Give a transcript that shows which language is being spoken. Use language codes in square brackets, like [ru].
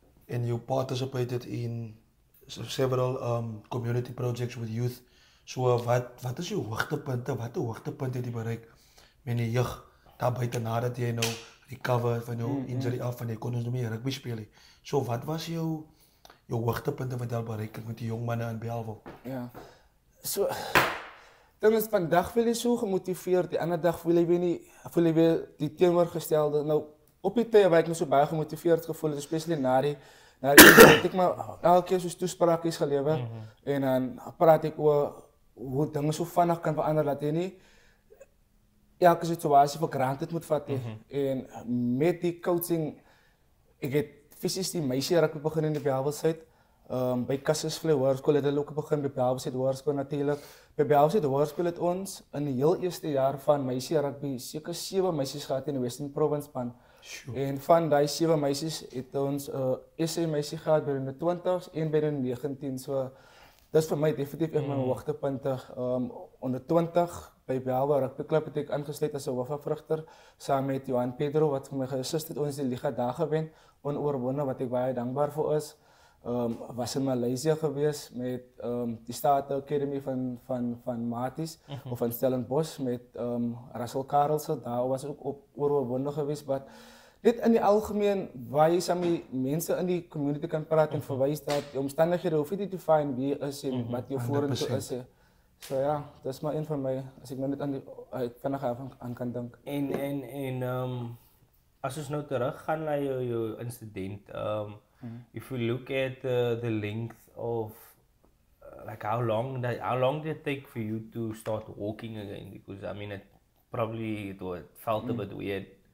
[en] And you participated in several community projects with youth. [af] So wat is jou hoogtepunte? Watter hoogtepunte het jy bereik met die jeug daar buite nadat jy nou recover van jou injury af en jy kon ons nou meer rugby speel? So wat was jou hoogtepunte wat jy al bereik het met die jong manne in Bellville? Ja. So dan is vandag wil jy so gemotiveerd, die ander dag voel jy weer die teenoorgestelde. Nou op die tye waar ek my so baie gemotiveerd gevoel het, especially na die het ek maar elke keer soos toesprakies gelewer en dan praat ek oor hoe dinge so vinnig kan verander dat jy nie elke situasie vir granted moet vat nie. En met die coaching, ek het fisies die meisie rugby begin in die Bellville Suid. By Kussensvlei Hoërskool het hulle ook begin by Belwesheid Hoërskool natuurlik. By Belwesheid Hoërskool het ons in die heel eerste jaar van meisie rugby seker 7 meisies gehad in die Western Province span. En van daai 7 meisies het ons 'n SA meisie gehad by die 20s en by die 19. So dis vir my definitief een van my hoogtepunte. Onder 20 by Belwa Rugby Club het ek aangesluit as 'n hoofafrigter saam met Johan Pedro wat vir my geassist het ons die liga daar gewen, onoorwonne wat ek baie dankbaar vir is. Was in Maleisië gewees met die State Academy van Maties of van Stellenbosch met Russell Karelse. Daar was ook op oorwonne gewees, maar dit in die algemeen waar jy saam die mense in die community kan praat en verwys dat die omstandighede hoef nie te define wie jy is en wat jou vorentoe is. So ja, dis maar een van my as ek nou net aan die vinnig aan kan dink. En as ons nou terug gaan na jou insident, [en] if we look at the length of like how long did it take for you to start walking again? Because I mean, it felt a bit weird.